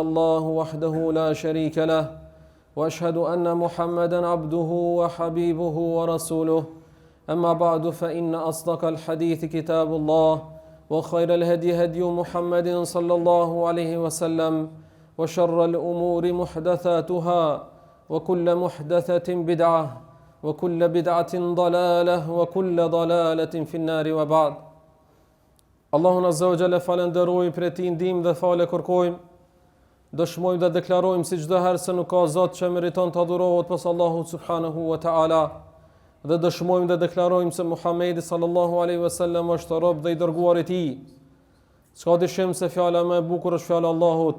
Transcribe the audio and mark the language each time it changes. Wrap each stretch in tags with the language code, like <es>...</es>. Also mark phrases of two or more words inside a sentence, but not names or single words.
<ar>الله وحده لا شريك له وأشهد أن محمدا عبده وحبيبه ورسوله أما بعد فإن أصدق الحديث كتاب الله وخير الهدي هدي محمد صلى الله عليه وسلم وشر الأمور محدثاتها وكل محدثة بدعة وكل بدعة ضلالة وكل ضلالة في النار وبعد.</ar> <sq>Allahun</sq> <ar>عز وجل</ar> <sq>falenderojmë për ti ndihmë dhe falë kërkojmë. Dëshmojmë dhe deklarojmë si çdo herë se nuk ka Zot që meriton të adurohet pas Allahut</sq> <ar>سبحانه وتعالى.</ar> <sq>Dhe dëshmojmë dhe deklarojmë se Muhamedi</sq> <ar>صلى الله عليه وسلم</ar> <sq>është rob dhe i dërguar i Tij. S'ka dyshim se fjala më e bukur është fjala e Allahut.</sq>